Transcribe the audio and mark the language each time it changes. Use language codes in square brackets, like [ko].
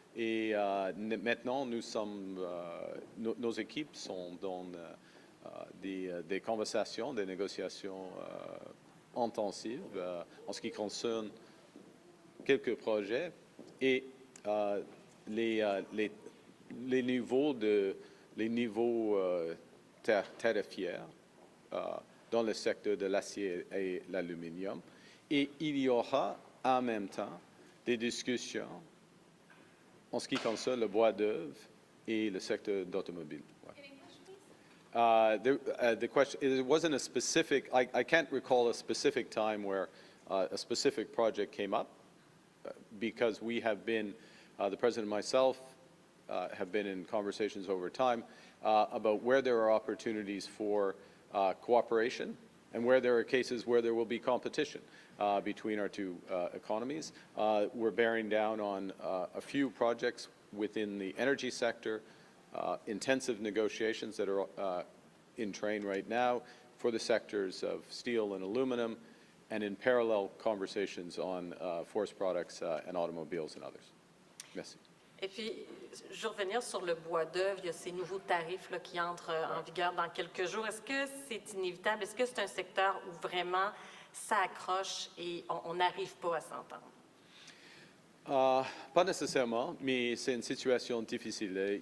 [fr] Et maintenant, nous sommes, nos équipes sont dans des conversations, des négociations intensives en ce qui concerne quelques projets et les niveaux tarifaires dans le secteur de l'acier et l'aluminium. Et il y aura en même temps des discussions en ce qui concerne le bois d'œuvre et le secteur d'automobile. [en] The question, it wasn't a specific, I can't recall a specific time where a specific project came up because we have been, the President and myself have been in conversations over time about where there are opportunities for cooperation and where there are cases where there will be competition between our two economies. We're bearing down on a few projects within the energy sector, intensive negotiations that are in train right now for the sectors of steel and aluminum, and in parallel conversations on forest products and automobiles and others. [fr] Merci. Et puis, je veux revenir sur le bois d'œuvre. Il y a ces nouveaux tarifs là, qui entrent en vigueur dans quelques jours. Est-ce que c'est inévitable? Est-ce que c'est un secteur où vraiment ça accroche et on n'arrive pas à s'entendre? Pas nécessairement, mais c'est une situation difficile.